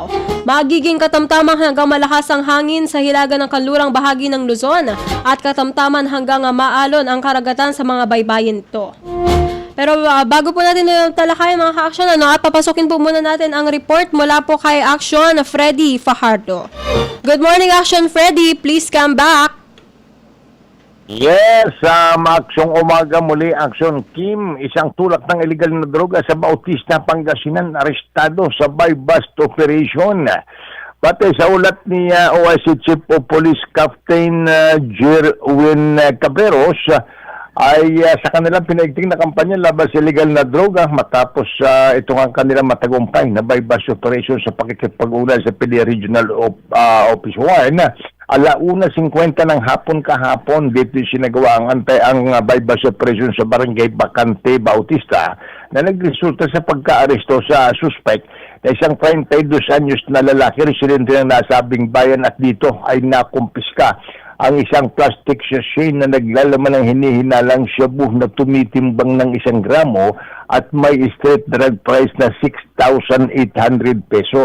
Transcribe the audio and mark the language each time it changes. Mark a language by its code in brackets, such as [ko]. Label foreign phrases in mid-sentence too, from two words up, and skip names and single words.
[tl] Magiging katamtamang hanggang malakas ang hangin sa hilaga ng kanlurang bahagi ng Luzon at katamtaman hanggang maalon ang karagatan sa mga baybayin nito. Pero bago po natin talakayan mga ka-aksyon, at papasukin po muna natin ang report mula po kay Action Freddy Fajardo. [en] Good morning, Action Freddy. Please come back. Yes, [tl] aksyong umaga muli, Aksyon Kim, isang tulak ng illegal na droga sa Bautista, Pangasinan, arestado sa [en] buy-bust operation. [tl] Pati sa ulat ni OIC Chief of Police Captain Jerwin Caberos, ay sa kanilang pinaigting na kampanya laban sa illegal na droga matapos ito ang kanilang matagumpay na [en] buy-bust operation [tl] sa pakikipag-ulan sa PDEA Regional Office 1. 1:50 ng hapon kahapon dito sinagawa ang [en] buy-bust operation [tl] sa Barangay Bacante, Bautista na nagresulta sa pagka-aresto sa suspect na isang 32 anyos na lalaki residente ng nasabing bayan at dito ay nakumpiska ang isang [en] plastic sachet [tl] na naglalaman ng hinihinalang shabu na tumitimbang ng 1 gramo at may [en] street drug price [tl] na 6,800 pesos.